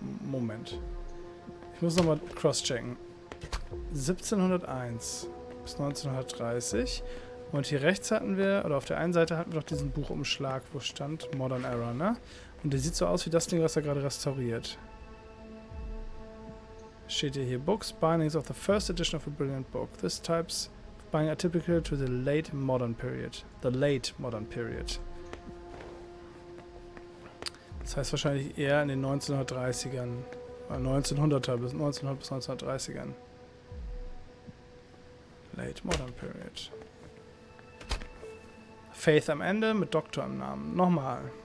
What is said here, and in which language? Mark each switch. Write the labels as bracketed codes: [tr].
[de] Moment. Ich muss nochmal cross-checken. 1701 bis 1930. Und hier rechts hatten wir, oder auf der einen Seite hatten wir doch diesen Buchumschlag, wo stand Modern Era, ne? Und der sieht so aus wie das Ding, was er gerade restauriert. Steht hier [en] Books, Bindings of the first edition of a brilliant book. This types of binding are typical to the late modern period. The late modern period. [de] Das heißt wahrscheinlich eher in den 1930ern. 1900er bis 1930ern. [en] Late Modern Period. [de] Faith am Ende mit Doktor im Namen. Nochmal.